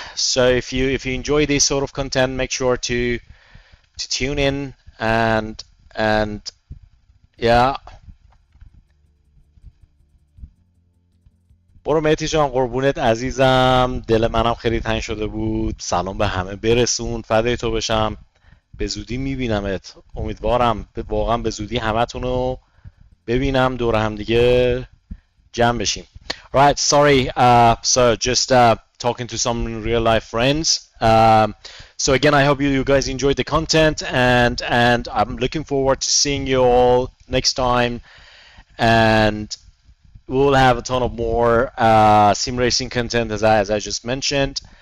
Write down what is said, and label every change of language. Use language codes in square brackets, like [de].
[en] So if you enjoy this sort of content, make sure to tune in and yeah. [fa] برو مهدی جان قربونت عزیزم دل منم خیلی تنگ شده بود سلام به همه برسون فدای تو بشم به زودی میبینمت امیدوارم واقعا به زودی همتون رو ببینم دور هم دیگه جمع بشیم. [en] Right, sorry, so just talking to some real life friends. So again, I hope you guys enjoyed the content, and I'm looking forward to seeing you all next time, and we'll have a ton of more sim racing content as I just mentioned.